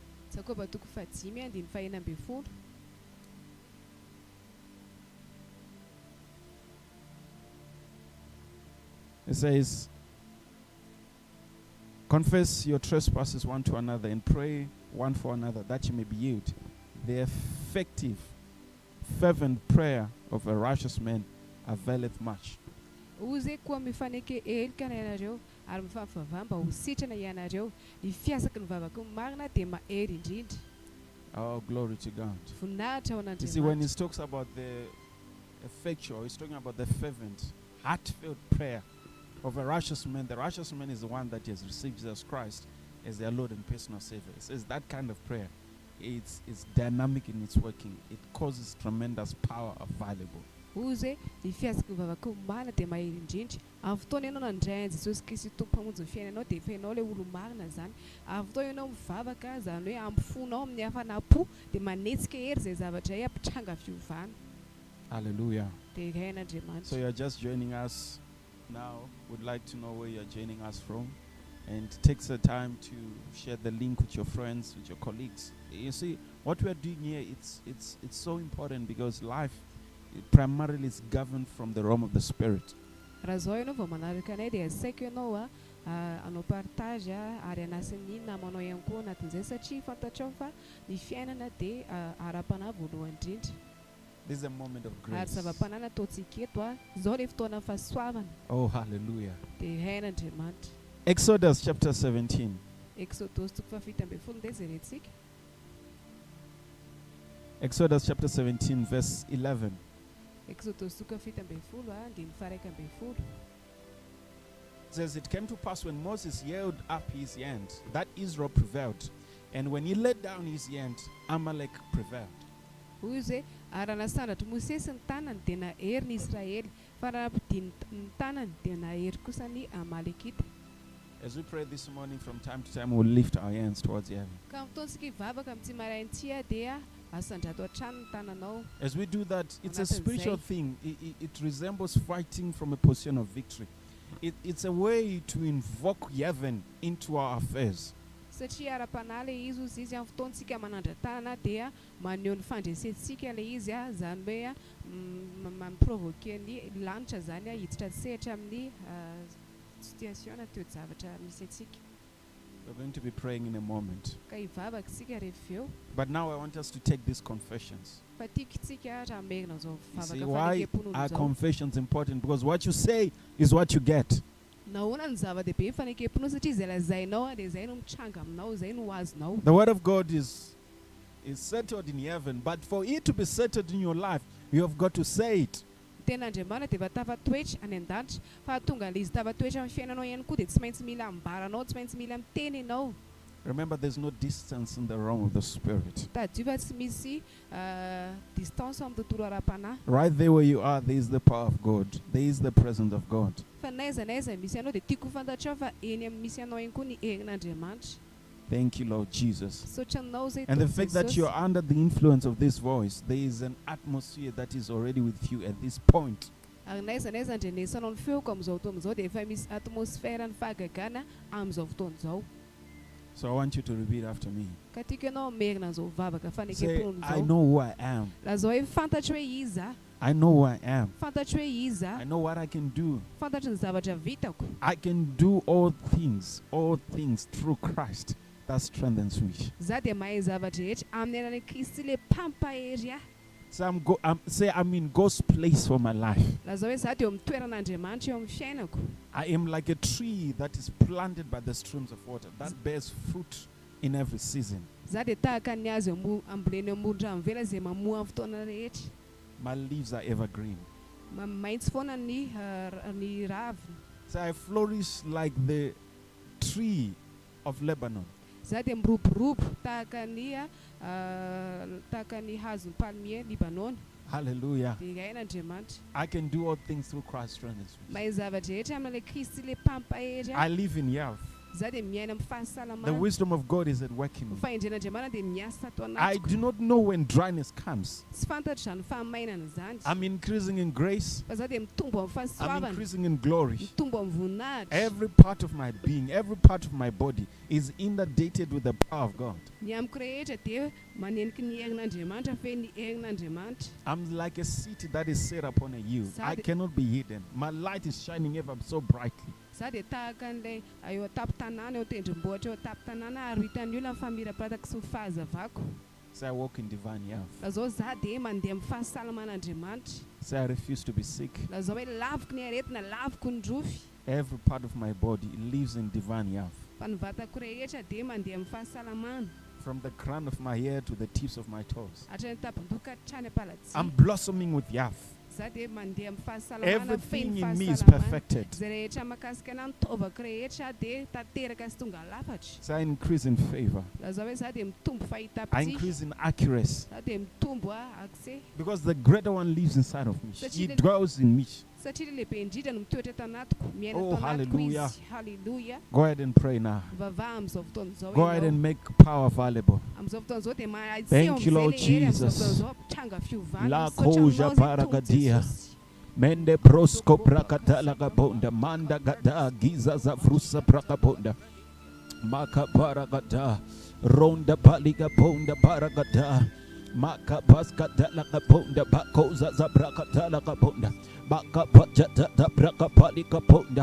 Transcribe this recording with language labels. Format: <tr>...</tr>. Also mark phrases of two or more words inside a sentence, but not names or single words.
<en>It says, confess your trespasses one to another and pray one for another that you may be healed. The effective, fervent prayer of a righteous man availeth much.</en> <mg>ary mifampivavam mba ho sitrana ianareo ny fiasaky ny vavaka ny marina dia mahery indrindra.</mg> <en>Oh, glory to God.</en> <mg>Voninahitra ao</mg> <en>You see, when he</en> <mg>an'Andriamanitra.</mg> <en>talks about the effectual, he's talking about the fervent, heartfelt prayer of a righteous man. The righteous man is the one that has received Jesus Christ as their Lord and personal Savior. It says that kind of prayer, it's dynamic in its working. It causes tremendous power available.</en> <mg>Hoy ny fiasaky ny vavaka ny marina dia mahery indrindra. Amin'ny fotoana ianao nandray an'i Jesosy Kristy tompo mpamonjy ny fiainanao dia efa ianao ilay olo marina zany. Amin'ny fotoana ianao mivavaka zany hoe ampifonao amin'ny hafanam-po dia manetsika hery izay zavatra hoe ampitranga fiovana.</mg> <en>Hallelujah.</en> <mg>Dia iray an'Andriamanitra.</mg> <en>So you're just joining us now. Would like to know where you're joining us from. And take the time to share the link with your friends, with your colleagues. You see, what we're doing here, it's so important because life primarily is governed from the realm of the Spirit.</en> <mg>Raha zao ianao vao manaraka anay dia asaiko ianao anao partage ary anasin'ny namanao ihany koa anatin'izay satria fantatrao fa ny fiainana dia ara-panahy voalohany indrindra.</mg> <en>This is a moment of</en> <mg>Ary</mg> <en>grace.</en> <mg>zava-panahy nataontsika eto zao ilay fotoana fahasoavana.</mg> <en>Oh, hallelujah.</en> <mg>Dia iray an'Andriamanitra.</mg> <en>Exodus chapter 17.</en> <mg>Exodus toko fafita ambin'ny folo ndeha jerentsika.</mg> <en>Exodus chapter 17, verse 11.</en> <mg>Exodus toko fafita ambin'ny folo andiny faraika ambin'ny folo.</mg> <en>It says, it came to pass when Moses held up his hand, that Israel prevailed. And when he let down his hand, Amalek prevailed.</en> <mg>Hoy zay ary nasandratry Mosesy ny tanany dia nahery ny Israely fa raha nampidiny ny tanany dia nahery kosa ny Amalekita.</mg> <en>As we pray this morning, from time to time, we'll lift our hands towards heaven.</en> <mg>Ka fotoantsika hivavaka amin'ny tsy maraintsika dia asandrato hatrany ny tananao.</mg> <en>As we do that, it's a Another spiritual say. thing. It resembles fighting from a position of victory. It's a way to invoke heaven into our affairs.</en> <mg>Satria ara-panahy ilay izy ozy izy amin'ny fotoantsika manandra tanana dia maneho ny fandresentsika ilay izy zany hoe mamprovoke ny lanitra zany hiditra sehatra amin'ny situation teo zavatra misy atsika.</mg> <en>We're going to be praying in a moment.</en> <mg>Ka hivavaka isika rehefa eo.</mg> <en>But now I want us to take these confessions.</en> <mg>Fa tiako tsika raha merina zao</mg> <en>You see,</en> <mg>vavaka</mg> <en>why</en> <mg>fanekempon'olo</mg> <en>are</en> <mg>zao.</mg> <en>confessions important? Because what you say is what you get.</en> <mg>Nahoana ny zava-dehibe ny fanekemponao satria izay lazainao dia izay no mitranga aminao, izay no azonao.</mg> <en>The word of God is settled in heaven, but for it to be settled in your life, you have got to say it.</en> <mg>Ten'Andriamanitra dia efa tafatoetra any an-danitra fa tonga ilay izy tafatoetra amin'ny fiainanao ihany koa dia tsy maintsy mila ambaranao, tsy maintsy mila miteny ianao.</mg> <en>Remember, there's no distance in the realm of the Spirit.</en> <mg>Tadio fa tsy misy distance amin'ny tontolo ara-panahy.</mg> <en>Right there where you are, there is the power of God. There is the presence of God.</en> <mg>Fa naiza misy anao dia tiako fantatrao fa eny amin'ny misy anao ihany koa ny herin'Andriamanitra.</mg> <en>Thank you, Lord Jesus.</en> <mg>Sotranao zay</mg> <en>And the</en> <mg>Tompo</mg> <en>fact that</en> <mg>Jesosy.</mg> <en>you're under the influence of this voice, there is an atmosphere that is already with you at this point.</en> <mg>Ary naiza andrenesanao ny feoko amin'izao fotoana izao dia efa misy atmosfera ny fahagagana amin'izao fotoana izao.</mg> <en>So I want you to repeat after me.</en> <mg>Ka tiako ianao merina an'izao vavaka</mg> <en>Say,</en> <mg>fanekempon'olo</mg> <en>I</en> <mg>izao.</mg> <en>know who I am.</en> <mg>Raha zao hoe fantatro hoe iza,</mg> <en>I know who I am.</en> <mg>fantatro hoe iza,</mg> <en>I know what I can do.</en> <mg>fantatro ny zavatra vitako.</mg> <en>I can do all things through Christ that strengthens me.</en> <mg>Za dia mahay zavatra rehetra amin'ny alalan'i Kristy le mpampahery ahy.</mg> <en>So I'm in God's place for my life.</en> <mg>Raha zao hoe za dia eo amin'ny toeran'Andriamanitra eo amin'ny fiainako.</mg> <en>I am like a tree that is planted by the streams of water that bears fruit in every season.</en> <mg>Za dia tahaka ny azy amboleny ambony-drano vela izay mamoa amin'ny fotoana rehetra.</mg> <en>My leaves are evergreen.</en> <mg>Maitso foana ny raviny.</mg> <en>So I flourish like the tree of Lebanon.</en> <mg>Za dia miroborobo tahaka ny hazon'ny palmier Libanon.</mg> <en>Hallelujah.</en> <mg>Dia iray n'Andriamanitra.</mg> <en>I can do all things through Christ strengthens me.</en> <mg>Mahay zavatra rehetra amin'ny Kristy le mpampahery</mg> <en>I</en> <mg>ahy.</mg> <en>live in health.</en> <mg>Za dia miaina amin'ny</mg> <en>The</en> <mg>fahasalamana.</mg> <en>wisdom of God is at work in me.</en> <mg>Ny fahendren'Andriamanitra dia miasa ato</mg> <en>I</en> <mg>anatiko.</mg> <en>do not know when dryness comes.</en> <mg>Tsy fantatro izany fahamainana izany.</mg> <en>I'm increasing in grace.</en> <mg>Fa za dia mitombo amin'ny</mg> <en>I'm</en> <mg>fahasoavana.</mg> <en>increasing in glory.</en> <mg>Mitombo amin'ny voninahitra.</mg> <en>Every part of my being, every part of my body is inundated with the power of God.</en> <mg>Ny amiko rehetra dia maneniky ny herin'Andriamanitra fe ny herin'Andriamanitra.</mg> <en>I'm like a city that is set upon a hill. I Sad- cannot be hidden. My light is shining ever so brightly.</en> <mg>Za dia tahaka an'ilay eo atapy-tanàna eo tendrombohitra eo atapy-tanàna ary hitan'ny olona mifamiram-parataka sy ny fahazavako.</mg> <en>So I walk in divine health.</en> <mg>Raha zao za dia mandeha amin'ny fahasalaman'Andriamanitra.</mg> <en>So I refuse to be sick.</en> <mg>Raha zao hoe laviko ny aretina, laviko ny rofy.</mg> <en>Every part of my body lives in divine health.</en> <mg>fa ny vatako rehetra dia mandeha amin'ny fahasalamana</mg> <en>From the crown of my head to the tips of my toes.</en> <mg>hatrany tapindoka hatrany am-palatsy</mg> <en>I'm blossoming with health.</en> <mg>za dia mandeha amin'ny fahasalamana</mg> <en>Everything</en> <mg>feno</mg> <en>in me is</en> <mg>fahasalamana</mg> <en>perfected.</en> <mg>zay rehetra mahakasika anahy nitovako rehetra dia tanteraka sy tonga lafatra</mg> <en>So I increase in favor.</en> <mg>lazao hoe za dia mitombo</mg> <en>I</en> <mg>fahitapitsy</mg> <en>increase in accuracy.</en> <mg>za dia mitombo akse</mg> <en>Because the greater one lives inside of me. Such He a- dwells in me.</en> <mg>satria le lehibe indrindra no mitoetra tanatiko miaina</mg> <en>Oh,</en> <mg>tanatiko</mg> <en>hallelujah.</en> <mg>izy halleluja</mg> <en>Go ahead and pray now.</en> <mg>vavaha am'izao fotoana zao</mg> <en>Go ahead</en> <mg>ianao.</mg> <en>and make power available.</en> <mg>Am'izao fotoana zao dia</mg> <en>Thank you, Lord Jesus.</en> <mg>zao tranga fiovana La misaotra aminao koja zay barakadia. tombo Jesosy. Mende prosco prakatala gabonda. Manda gada giza za frusa prakabonda. Maka baragada. Ronda baliga bonda baragada. Maka paskatala gabonda. Bakoza za prakatala gabonda. Baka pajata da prakapali gabonda.</mg>